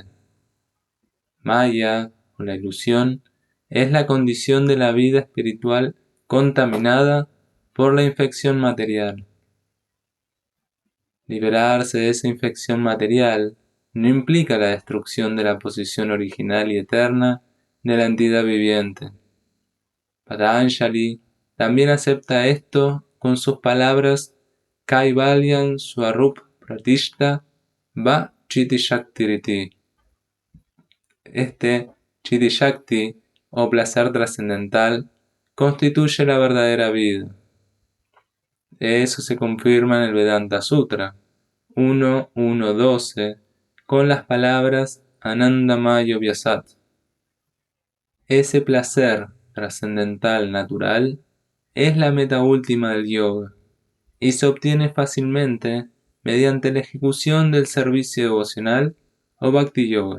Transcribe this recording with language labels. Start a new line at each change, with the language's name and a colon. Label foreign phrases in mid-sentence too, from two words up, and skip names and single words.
Spanish: Maya, o la ilusión, es la condición de la vida espiritual contaminada por la infección material. Liberarse de esa infección material no implica la destrucción de la posición original y eterna de la entidad viviente. Patanjali también acepta esto con sus palabras
Sanskrit: Kaivalyan Swarup Pratishta Va Chiti Shaktiriti.
Spanish: Este
Sanskrit: Chiti Shakti,
Spanish: o placer trascendental, constituye la verdadera vida. Eso se confirma en el Vedanta Sutra 1.1.12 con las palabras
Sanskrit: Anandamayo Vyasat.
Spanish: Ese placer trascendental natural es la meta última del yoga y se obtiene fácilmente mediante la ejecución del servicio devocional o Bhakti Yoga.